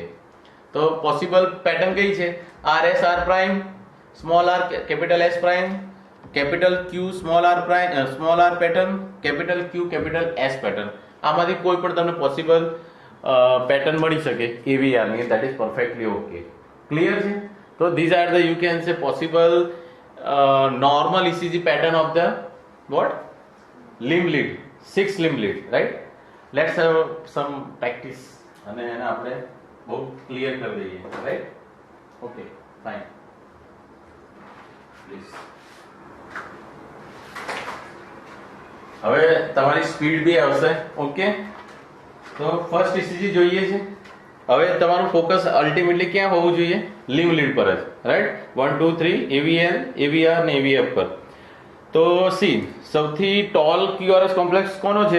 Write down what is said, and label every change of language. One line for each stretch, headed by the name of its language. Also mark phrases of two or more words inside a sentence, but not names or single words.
English: તો possible pattern
Gujarati: કઈ છે?
English: RS R prime, small r capital S prime, capital Q small r prime, small r pattern, capital Q capital S pattern.
Gujarati: આમાંથી કોઈ પણ તમને
English: possible pattern
Gujarati: મળી શકે એવીઆર ની,
English: that is perfectly okay. ક્લિયર
Gujarati: છે? તો
English: these are the you can say possible normal ECG pattern of the what? Limb lead, 6 limb lead, right?
Gujarati: Let's have some practice અને એને આપણે બહુ ક્લિયર કરી દઈએ,
English: right? Okay, fine. Please.
Gujarati: હવે તમારી સ્પીડ બી આવશે. ઓકે, તો
English: first ECG
Gujarati: જોઈએ છે. હવે તમારું ફોકસ અલ્ટિમેટલી ક્યાં હોવું જોઈએ?
English: limb lead
Gujarati: પર જ, રાઈટ? 1 2 3 એવીએલ, એવીઆર ને એવીએફ પર. તો સી, સૌથી
English: tall QRS complex
Gujarati: કોનો છે?